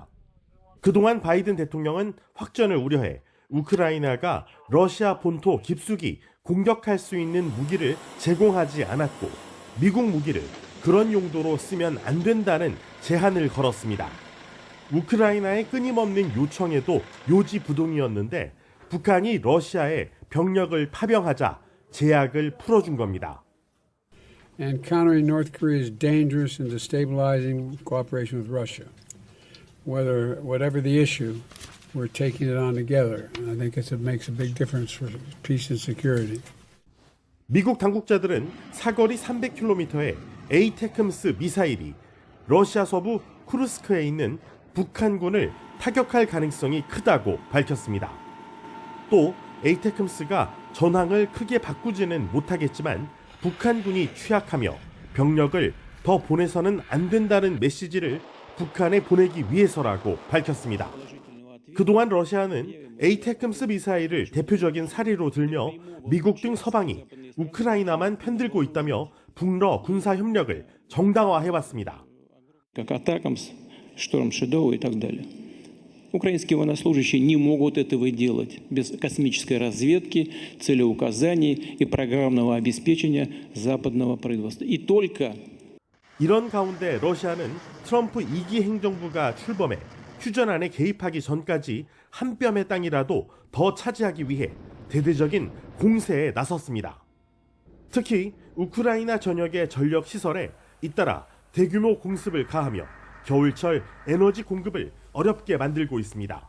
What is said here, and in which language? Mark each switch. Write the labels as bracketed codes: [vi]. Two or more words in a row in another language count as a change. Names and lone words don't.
[ko] 그동안 바이든 대통령은 확전을 우려해 우크라이나가 러시아 본토 깊숙이 공격할 수 있는 무기를 제공하지 않았고 미국 무기를 그런 용도로 쓰면 안 된다는 제한을 걸었습니다. 우크라이나의 끊임없는 요청에도 요지부동이었는데 북한이 러시아에 병력을 파병하자 제약을 풀어준 겁니다. [en] And countering North Korea's dangerous and destabilizing cooperation with Russia. Whatever the issue, we're taking it on together. And I think it makes a big difference for peace and security. [ko] 미국 당국자들은 사거리 300km의 에이테크므스 미사일이 러시아 서부 쿠르스크에 있는 북한군을 타격할 가능성이 크다고 밝혔습니다. 또 에이테크므스가 전황을 크게 바꾸지는 못하겠지만 북한군이 취약하며 병력을 더 보내서는 안 된다는 메시지를 북한에 보내기 위해서라고 밝혔습니다. 그동안 러시아는 에이테크므스 미사일을 대표적인 사례로 들며 미국 등 서방이 우크라이나만 편들고 있다며 북러 군사 협력을 정당화해왔습니다. [ru] Украинские военнослужащие не могут этого делать без космической разведки, целеуказаний и программного обеспечения западного правительства. И только [ko] 이런 가운데 러시아는 트럼프 2기 행정부가 출범해 휴전안에 개입하기 전까지 한 뼘의 땅이라도 더 차지하기 위해 대대적인 공세에 나섰습니다. 특히 우크라이나 전역의 전력 시설에 잇따라 대규모 공습을 가하며 겨울철 에너지 공급을 어렵게 만들고 있습니다.